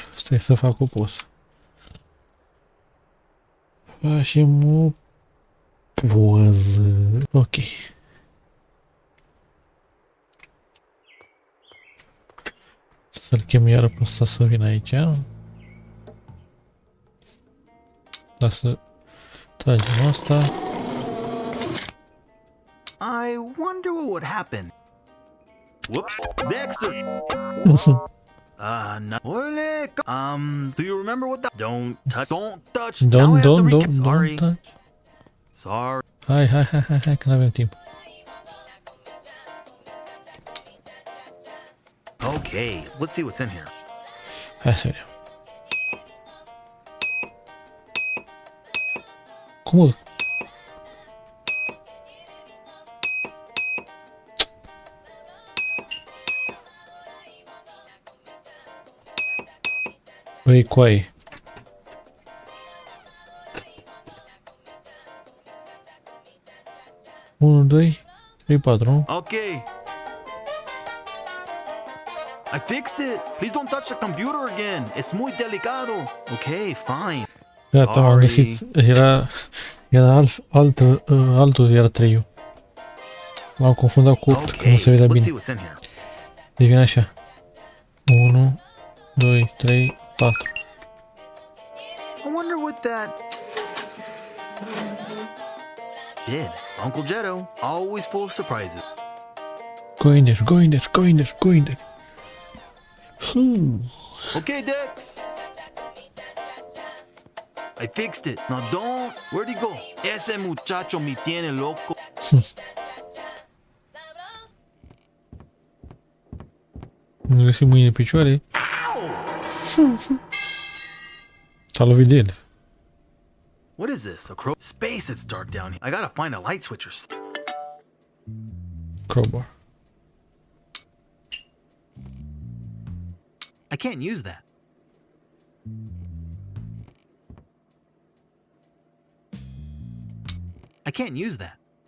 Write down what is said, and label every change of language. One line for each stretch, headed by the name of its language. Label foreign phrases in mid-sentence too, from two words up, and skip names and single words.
Romanian: Stai să fac o poză. Facem o poză. Ok. Să-l chem iară pe ăsta să vină aici. Dar să tragem asta.
English: I wonder what would happen. Whoops. Dexter! No. Do you remember what the... Don't touch. Now I have to recap. Sorry. Don't touch. Sorry.
Romanian: Hai, că n-avem timp.
English: Okay, let's see what's in here.
Romanian: Hai să vedem. Cum? Băi, coaie. Unu, 2, 3, 4, nu?
English: Okay. I fixed it. Please don't touch the computer again. It's
Spanish: muy delicado.
English: Okay, fine.
Romanian: Gata, m-am găsit. Era altul era 3. M-am confundat cu 8, că nu se vedea
English: let's see
Romanian: bine.
English: what's in here.
Romanian: Devine așa. 1, 2, 3, 4.
English: I wonder what that did. Uncle Jetto, always full of surprises. Go in there, go in there, go in there, go in there. Okay, Dex. I fixed it. Now don't. Where'd he go?
Spanish: Ese muchacho me tiene loco.
Romanian: Nu găsim mâine picioare. S-a lovit de el.
English: What is this? A crow? Space, it's dark down here. I gotta find a light switch or Crowbar. I can't use that. I can't use that.